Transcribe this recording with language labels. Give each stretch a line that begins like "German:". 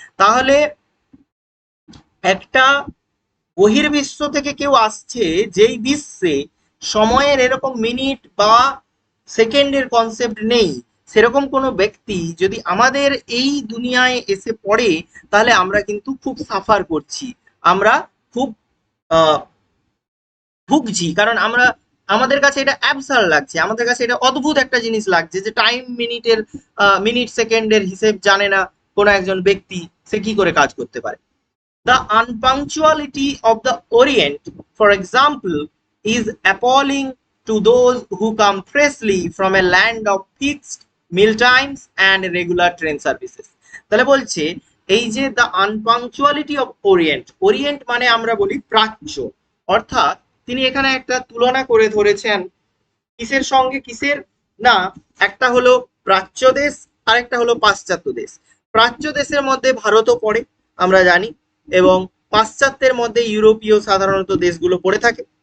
Bangla: তাহলে একটা বহির্বিশ্ব থেকে কেউ আসছে যেই বিশ্বে সময়ের এরকম মিনিট বা সেকেন্ডের কনসেপ্ট নেই, সেরকম কোনো ব্যক্তি যদি আমাদের এই দুনিয়ায় এসে পড়ে, তাহলে আমরা কিন্তু খুব সাফার করছি, আমরা খুব ভুগছি, কারণ আমাদের কাছে এটা অ্যাবসার্ড লাগছে, আমাদের কাছে এটা অদ্ভুত একটা জিনিস লাগছে যে টাইম মিনিট সেকেন্ডের হিসেব জানে না কোনো একজন ব্যক্তি, সে কি করে কাজ করতে পারে।
English: The unpunctuality of the Orient, for example, is appalling to those who come freshly from a land of fixed meal times and regular train services।
Bangla: তাহলে বলছে এই যে
English: the unpunctuality of Orient,
Bangla: ওরিয়েন্ট মানে আমরা বলি প্রাচ্য, অর্থাৎ তিনি এখানে একটা তুলনা করে ধরেছেন কিসের সঙ্গে কিসের, না একটা হলো প্রাচ্য দেশ আর একটা হলো পাশ্চাত্য দেশ। প্রাচ্য দেশের মধ্যে ভারতও পড়ে আমরা জানি, এবং পাশ্চাত্যের মধ্যে ইউরোপীয় সাধারণত দেশগুলো পড়ে থাকে।